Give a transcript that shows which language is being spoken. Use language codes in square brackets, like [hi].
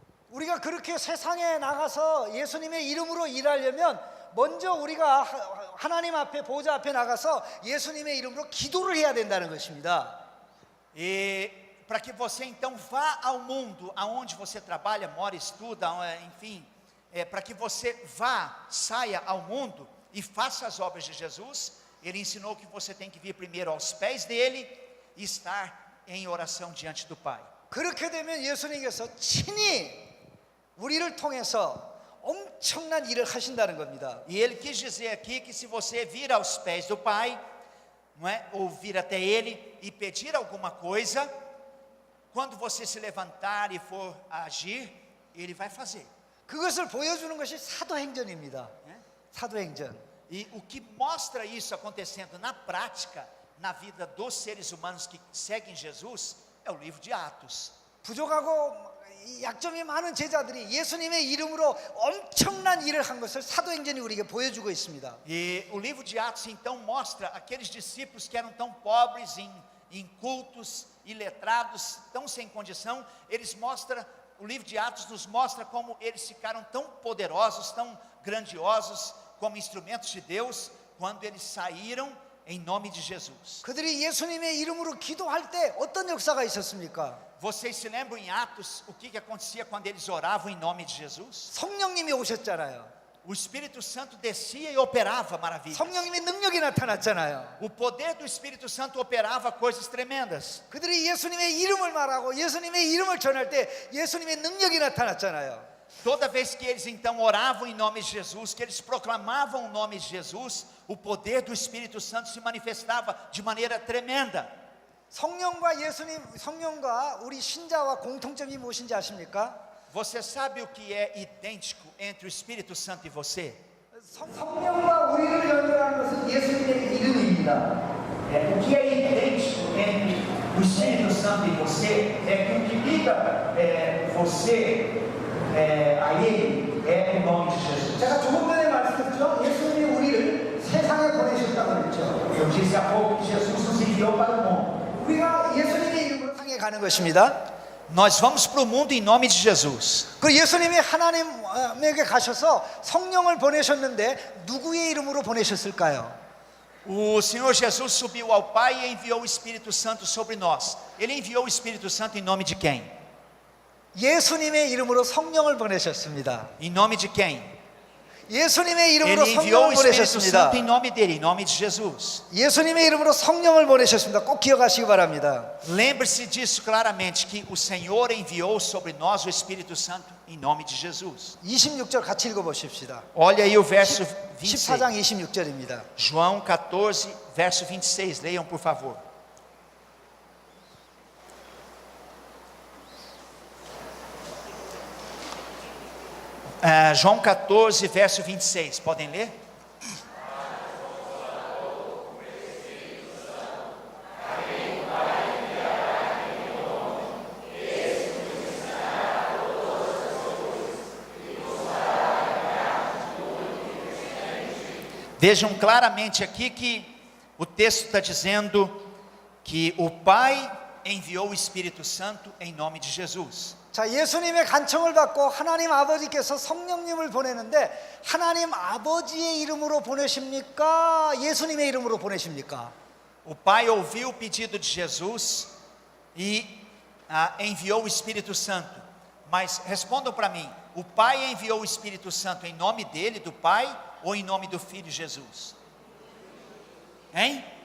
[ko] 우리가 그렇게 세상에 나가서 예수님의 이름으로 일하려면 먼저 우리가 하나님 앞에 보좌 앞에 나가서 예수님의 이름으로 기도를 해야 된다는 것입니다. [pt] E para que você então vá ao mundo, aonde você trabalha, mora, estuda, enfim, para que você vá, saia ao mundo e faça as obras de Jesus, Ele ensinou que você tem que vir primeiro aos pés dele e estar em oração diante do Pai. [ko] 그렇게 되면 예수님께서 친히 우리를 통해서 엄청난 일을 하신다는 겁니다. [pt] E Ele quis dizer aqui que se você vir aos pés do Pai, não é, ou vir até Ele e pedir alguma coisa, quando você se levantar e for agir, Ele vai fazer. [ko] 그것을 보여주는 것이 사도행전입니다. 사도행전. [pt] E o que mostra isso acontecendo na prática, na vida dos seres humanos que seguem Jesus, é o livro de Atos. [ko] 부족하고 약점이 많은 제자들이 예수님의 이름으로 엄청난 일을 한 것을 사도행전이 우리에게 보여주고 있습니다. [pt] E o livro de Atos então mostra aqueles discípulos que eram tão pobres, incultos, iletrados, tão sem condição, o livro de Atos nos mostra como eles ficaram tão poderosos, tão grandiosos, como instrumentos de Deus, quando eles saíram em nome de Jesus. [ko] 그들이 예수님의 이름으로 기도할 때 어떤 역사가 있었습니까? [pt] Vocês se lembram em Atos o que acontecia quando eles oravam em nome de Jesus? [ko] 성령님이 오셨잖아요. [pt] O Espírito Santo descia e operava maravilhas. [ko] 성령님의 능력이 나타났잖아요. [pt] O poder do Espírito Santo operava coisas tremendas. [ko] 그들이 예수님의 이름을 말하고 예수님의 이름을 전할 때 예수님의 능력이 나타났잖아요. [pt] Toda vez que eles então oravam em nome de Jesus, que eles proclamavam o nome de Jesus, o poder do Espírito Santo se manifestava de maneira tremenda. [ko] 성령과 우리 신자와 공통점이 무엇인지 아십니까? [pt] Você sabe o que é idêntico entre o Espírito Santo e você? [ko] 성령과 우리를 연결하는 것은 예수님의 이름입니다. [pt] O que é idêntico entre o Espírito Santo e você é que o que liga você a Ele é o nome de Jesus. [ko] 제가 조금 전에 말씀드렸죠. 예수님이 우리를 세상에 보내셨다고 그랬죠. [pt] Eu disse há pouco que Jesus nos enviou para o mundo. [ko] 우리가 예수님의 이름으로 세상에 가는 것입니다. [pt] Nós vamos para o mundo em nome de Jesus. [ko] 그 예수님이 하나님에게 가셔서 성령을 보내셨는데 누구의 이름으로 보내셨을까요? [pt] O Senhor Jesus subiu ao Pai e enviou o Espírito Santo sobre nós. Ele enviou o Espírito Santo em nome de quem? [ko] 예수님의 이름으로 성령을 보내셨습니다. Em nome de quem? 예수님의 이름으로 [pt] Ele enviou o Espírito [ko] 보내셨습니다. [pt] Santo em nome dele, em nome de Jesus. [ko] 예수님의 이름으로 성령을 보내셨습니다. 꼭 기억하시기 바랍니다. [pt] Lembre-se disso claramente, que o Senhor enviou sobre nós o Espírito Santo em nome de Jesus. [ko] 26절 같이 읽어보십시다. [pt] Olha aí o verso 26. [ko] 14장 26절입니다. [pt] João 14, verso 26. Leiam, por favor. João 14, verso 26. Podem ler? Vejam claramente aqui que o texto está dizendo que o Pai enviou o Espírito Santo em nome de Jesus. [ko] 자, 예수님의 간청을 받고 하나님 아버지께서 성령님을 보내는데 하나님 아버지의 이름으로 보내십니까? 예수님의 이름으로 보내십니까? [pt] O Pai ouviu o pedido de Jesus e enviou o Espírito Santo. Mas respondam para mim, o Pai enviou o Espírito Santo em nome dele, do Pai, ou em nome do Filho Jesus? Hein?